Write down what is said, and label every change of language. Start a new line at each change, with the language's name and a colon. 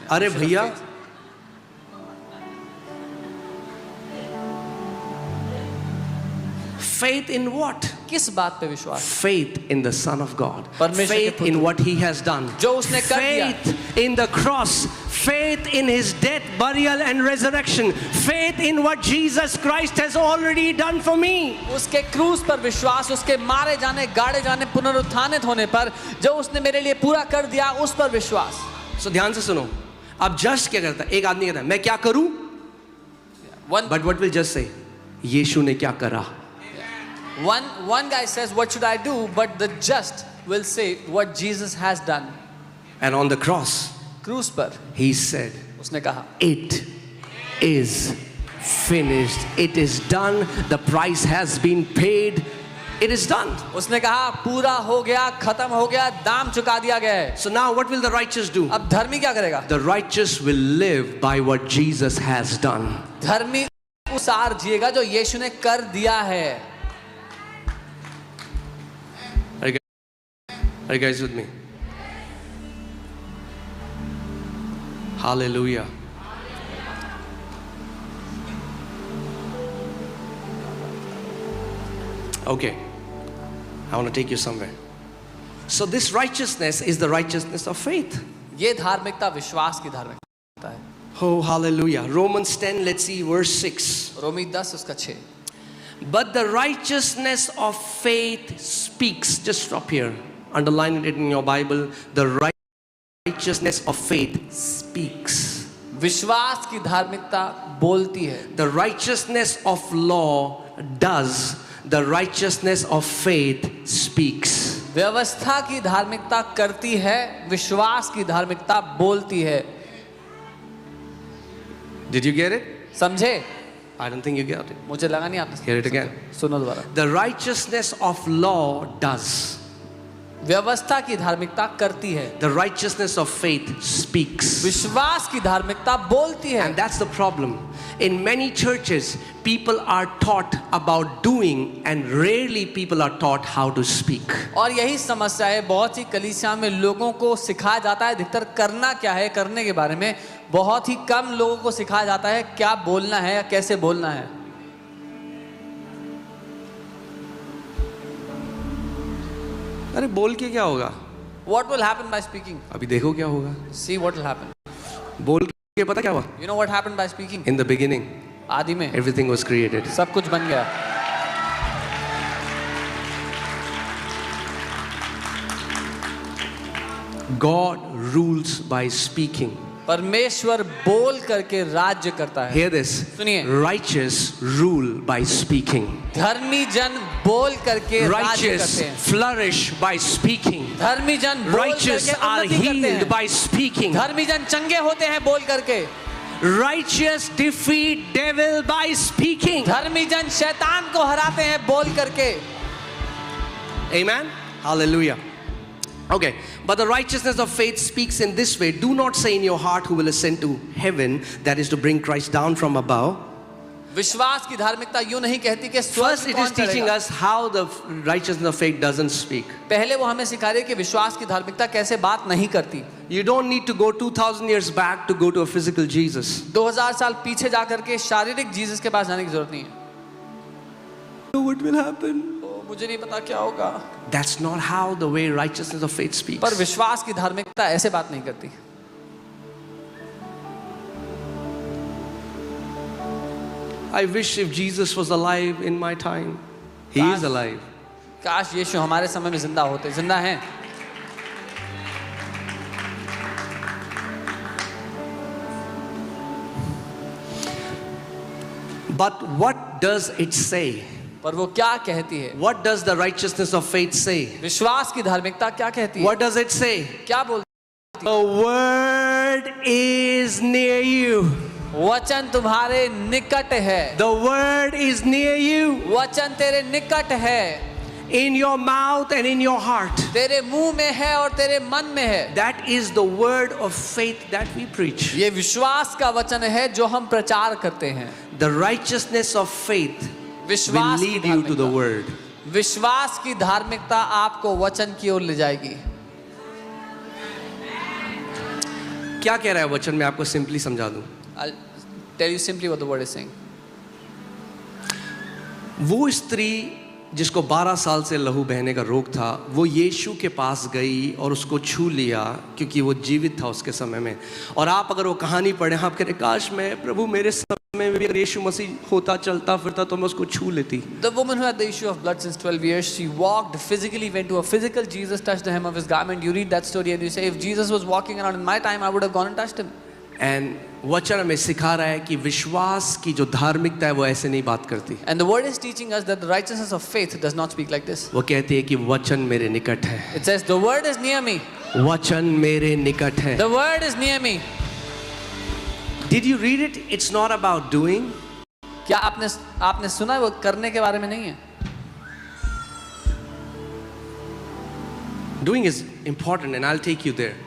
Hindi: अरे भैया,
English: faith in what?
Hindi: किस बात पे विश्वास?
English: Faith in the Son of God.
Hindi: परमेश्वर के
English: Faith in
Hindi: पुत्र.
English: what He has done.
Hindi: जो उसने कर दिया.
English: Faith in the cross. faith in his death, burial and resurrection, faith in what Jesus Christ has already done for me.
Hindi: उसके क्रूस पर विश्वास, उसके मारे जाने, गाड़े जाने, पुनरुत्थानित होने पर जो उसने मेरे लिए पूरा कर दिया, उस पर विश्वास. So ध्यान से सुनो. अब जस्ट क्या करता है? एक आदमी कहता है मैं क्या करूं?
English: But what will just say?
Hindi: यीशु ने क्या करा?
English: One guy says, what should I do? But the just will say what Jesus has done. And on the cross,
Hindi: क्रूस पर
English: he said,
Hindi: उसने कहा,
English: it is finished. It is done. The price has been paid. It is done.
Hindi: उसने कहा पूरा हो गया, खत्म हो गया, दाम चुका दिया गया है.
English: So now what will the righteous do?
Hindi: अब धर्मी क्या करेगा?
English: The righteous will live by what Jesus has done.
Hindi: धर्मी उस आर जिएगा जो यीशु ने कर दिया है.
English: Are you guys with me? Hallelujah. Okay, I want to take you somewhere. So this righteousness is the righteousness of faith.
Hindi: ये धार्मिकता विश्वास की धार्मिकता है.
English: Oh, hallelujah. Romans 10, let's see verse 6.
Hindi: रोमी 10 उसका 6.
English: But the righteousness of faith speaks. Just stop here. Underline it in your Bible. The righteousness of faith speaks.
Hindi: विश्वास की धार्मिकता बोलती है.
English: The righteousness of law does. The righteousness of faith speaks.
Hindi: व्यवस्था की धार्मिकता करती है, विश्वास की धार्मिकता बोलती है.
English: Did you get it?
Hindi: समझे?
English: I don't think you got it.
Hindi: मुझे लगा नहीं आपने.
English: Hear it again.
Hindi: सुनो दोबारा.
English: The righteousness of law does.
Hindi: व्यवस्था की धार्मिकता करती है.
English: The righteousness of faith speaks.
Hindi: विश्वास की धार्मिकता बोलती है.
English: And that's the problem. In many churches, people are taught about doing and rarely people are taught how to speak.
Hindi: और यही समस्या है. बहुत सी कलीसिया में लोगों को सिखाया जाता है अधिकतर करना क्या है, करने के बारे में. बहुत ही कम लोगों को सिखाया जाता है क्या बोलना है या कैसे बोलना है. अरे बोल के क्या होगा?
English: What will happen by speaking?
Hindi: अभी देखो क्या होगा.
English: See what will happen.
Hindi: बोल के पता क्या हुआ?
English: You know what happened by speaking? In the beginning,
Hindi: आदि में
English: everything was created.
Hindi: सब कुछ बन गया.
English: God rules by speaking.
Hindi: परमेश्वर बोल करके राज्य करता है.
English: Hear this.
Hindi: सुनिए.
English: Righteous rule by speaking.
Hindi: धर्मी जन बोल करके राज्य
English: Righteous
Hindi: करते हैं.
English: flourish by speaking.
Hindi: धर्मी जन बोल
English: Righteous
Hindi: करके
English: are
Hindi: उन्नति करते
English: healed
Hindi: हैं.
English: by speaking.
Hindi: धर्मी जन चंगे होते हैं बोल करके.
English: Righteous defeat devil by speaking.
Hindi: धर्मी जन शैतान को हराते हैं बोल करके.
English: Amen. Hallelujah. Okay, but the righteousness of faith speaks in this way. Do not say in your heart who will ascend to heaven, that is to bring Christ down from above.
Hindi: विश्वास की धार्मिकता यूं नहीं कहती कि स्वर्ग
English: First, it
Hindi: कौन
English: is teaching
Hindi: चढ़ेगा.
English: us how the righteousness of faith doesn't speak.
Hindi: पहले वो हमें सिखा रही है कि विश्वास की धार्मिकता कैसे बात नहीं करती.
English: You don't need to go 2000 years back to go to a physical Jesus.
Hindi: 2000 साल पीछे जा करके शारीरिक जीसस के पास जाने की जरूरत नहीं है.
English: What will happen?
Hindi: मुझे नहीं पता क्या होगा.
English: That's not how the way righteousness of faith speaks.
Hindi: पर विश्वास की धार्मिकता ऐसे बात नहीं करती.
English: I wish if Jesus was alive in my time. He is alive.
Hindi: काश यीशु हमारे समय में जिंदा होते. जिंदा हैं.
English: But what does it say?
Hindi: पर वो क्या कहती है?
English: What does the righteousness of faith say?
Hindi: विश्वास की धार्मिकता क्या कहती है?
English: What does it say?
Hindi: क्या बोलती
English: The word is near you.
Hindi: है? वचन तुम्हारे निकट है.
English: The word is near you.
Hindi: वचन तेरे निकट है.
English: In your mouth and in your heart.
Hindi: तेरे मुंह में है और तेरे मन में है.
English: That is the word of faith that we preach.
Hindi: ये विश्वास का वचन है जो हम प्रचार करते हैं.
English: The righteousness of faith will
Hindi: विश्वास की
English: lead you to the
Hindi: धार्मिकता.
English: word.
Hindi: विश्वास की धार्मिकता आपको वचन की ओर ले जाएगी. क्या कह रहा है वचन में? आपको सिंपली समझा दूं.
English: I'll tell you simply what the word is saying.
Hindi: वो स्त्री जिसको 12 साल से लहू बहने का रोग था, वो यीशु के पास गई और उसको छू लिया क्योंकि वो जीवित था उसके समय में। और आप अगर वो कहानी पढ़ें, आप कह रहे काश मैं प्रभु मेरे समय में भी अगर यीशु मसीह होता चलता फिरता तो मैं उसको छू लेती।
English: The woman who had the issue of blood since 12 years, she walked physically, went to a physical Jesus, touched the hem of his garment. You read that story and you say, if Jesus was walking around in my time, I would have gone and touched him.
Hindi: And वचन हमें सिखा रहा है कि विश्वास की जो धार्मिकता है वो ऐसे नहीं बात करती।
English: And the word is teaching us that the righteousness of faith does not speak like this.
Hindi: वो कहती है कि वचन मेरे निकट है।
English: It says, the word is near me.
Hindi: वचन मेरे निकट है।
English: The word is near me. Did you read it? It's not about doing.
Hindi: क्या आपने सुना है, वो करने के बारे में नहीं है।
English: Doing is important and I'll take you there.